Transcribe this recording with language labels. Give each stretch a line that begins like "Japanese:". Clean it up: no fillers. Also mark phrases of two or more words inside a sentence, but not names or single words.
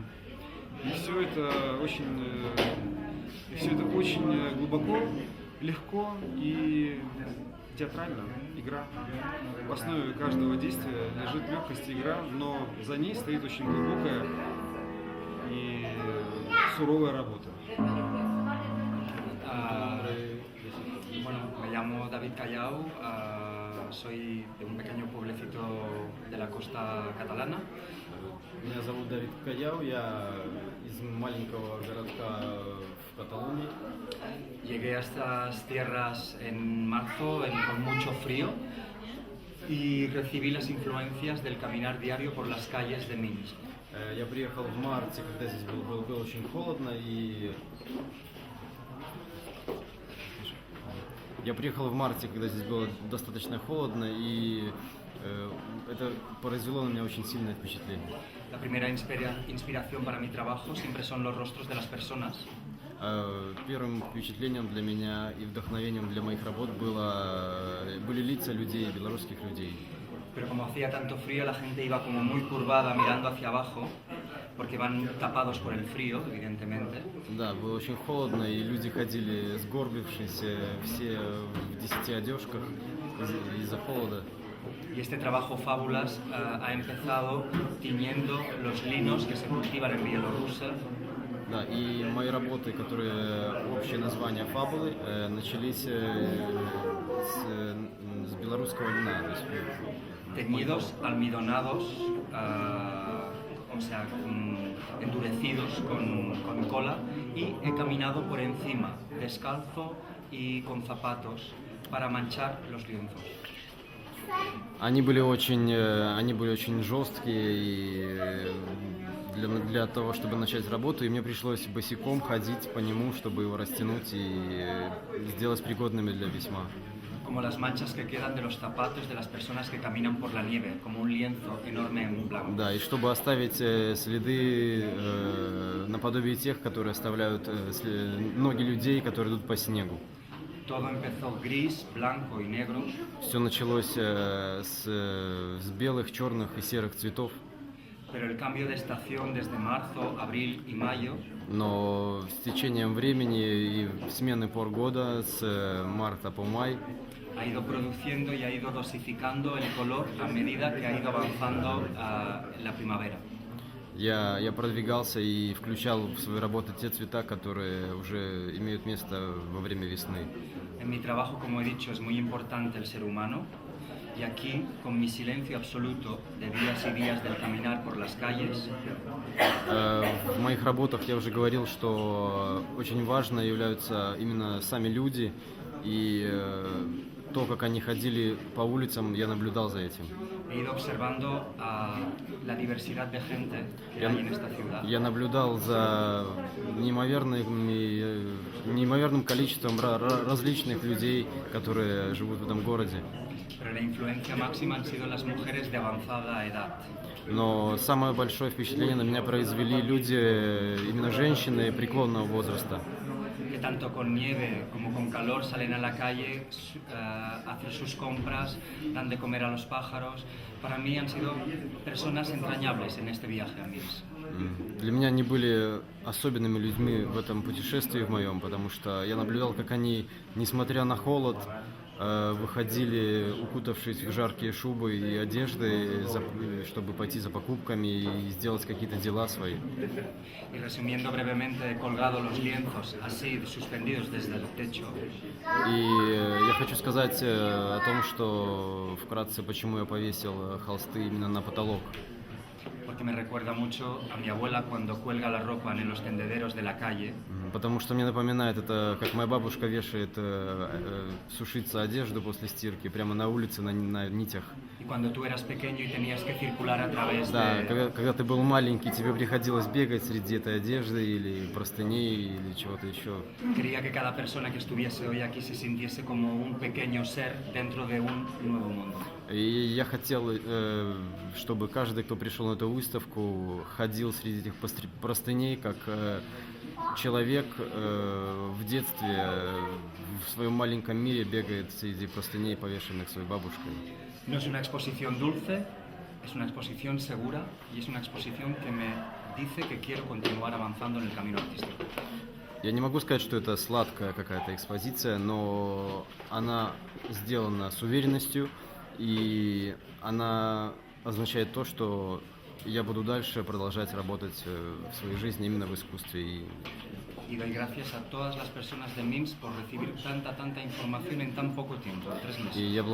Russian: И все это очень глубоко, легко и театрально. Игра. В основе каждого действия лежит легкость игра, но за ней стоит очень глубокая и суровая работа.
Spanish: Bueno, me llamo David Callao, soy de un pequeño pueblecito de la costa catalana
Russian: Меня зовут Давид Каяу, я из маленького городка в Каталонии.
Spanish: Llegué a estas tierras en marzo con mucho frío y recibí las influencias del caminar diario por las calles de Minsk.
Russian: Я приехал в марте, когда здесь было очень холодно, и достаточно холодно, и это произвело на меня очень сильное впечатление.
Spanish: La primera inspiración para mi trabajo siempre son los rostros de las personas.
Russian: Первым впечатлением для меня и вдохновением для моих работ были лица людей, белорусских людей.
Spanish: Pero como hacía tanto frío, la gente iba como muy curvada mirando hacia abajo, porque van tapados por el frío, evidentemente.
Russian: Да, было очень холодно, и люди ходили сгорбившись, все в 10 одежках из-за холода.
Spanish: Y este trabajo Fábulas ha empezado tiñendo los linos que se cultivan en Bielorrusia.
Russian: Да, и мои работы, которые общее название «Фабулы», начались с белорусского льна. То есть,
Spanish: Teñidos, almidonados, o sea, endurecidos con cola, y he caminado por encima, descalzo y con zapatos, para manchar los lienzos.
Russian: они были очень жесткие, и для того, чтобы начать работу, и мне пришлось босиком ходить по нему, чтобы его растянуть и сделать пригодными для письма.
Spanish: Como las manchas que quedan de los zapatos de las personas que caminan por la nieve, como un lienzo enorme en blanco.
Russian: Да, и чтобы оставить следы наподобие тех, которые оставляют ноги людей, которые идут по снегу.
Spanish: Todo empezó gris, blanco y negro,
Russian: Все началось с белых, черных и серых цветов,
Spanish: pero el cambio de estación desde marzo, abril y mayo
Russian: но с tечением времени и смены пор года, с марта по май,
Spanish: ha ido produciendo y ha ido dosificando el color a medida que ha ido avanzando la primavera.
Russian: я продвигался и включал в свои работы те цвета, которые уже имеют место во время весны.
Spanish: En mi trabajo, como he dicho, es muy importante el ser humano, y aquí, con mi silencio absoluto de días y días del caminar por las calles,
Russian: В моих работах я уже говорил, что очень важно являются именно сами люди, и то, как они ходили по улицам, я наблюдал за этим.
Spanish: he ido observando la diversidad de gente que hay en esta ciudad.
Russian: Я наблюдал за неимоверным количеством различных людей, которые живут в этом городе.
Spanish: Pero la influencia máxima han sido las mujeres de avanzada edad.
Russian: Но самое большое впечатление на меня произвели люди, именно женщины преклонного возраста,
Spanish: Que tanto con nieve como con calor salen a la calle, hacen sus compras, dan de comer a los pájaros. Para mí han sido personas entrañables en este viaje a Minsk.
Russian: Для меня они были особенными людьми в этом путешествии в моем, потому что я наблюдал, как они, несмотря на холод, выходили, укутавшись в жаркие шубы и одежды, чтобы пойти за покупками и сделать какие-то дела свои.
Spanish: Y resumiendo brevemente, he colgado los lienzos así, suspendidos desde el techo.
Russian: И я хочу сказать о том, что вкратце, почему я повесил холсты именно на потолок.
Spanish: Porque me recuerda mucho a mi abuela cuando cuelga la ropa en los tendederos de la calle.
Russian: Потому что мне напоминает это, как моя бабушка вешает сушиться одежду после стирки прямо на улице на нитях.
Spanish: Y cuando tú eras pequeño y tenías que circular a través
Russian: Да,
Spanish: de...
Russian: когда ты был маленький, тебе приходилось бегать среди этой одежды или простыней или чего-то еще.
Spanish: Quería que cada persona que estuviese hoy aquí se sintiese como un pequeño ser dentro de un nuevo mundo.
Russian: И я хотел, чтобы каждый, кто пришел на эту выставку, ходил среди этих простыней, как человек в детстве в своем маленьком мире бегает среди простыней, повешенных своей бабушкой.
Spanish: No es una exposición dulce, es una exposición segura y es una exposición que me dice que quiero continuar avanzando en el camino artístico.
Russian: Я не могу сказать, что это сладкая какая-то экспозиция, но она сделана с уверенностью, и она означает то, что я буду дальше продолжать работать в своей жизни именно в искусстве.
Spanish: Y doy gracias a todas las personas de Minsk por recibir tanta información en tan poco tiempo, en 3 meses.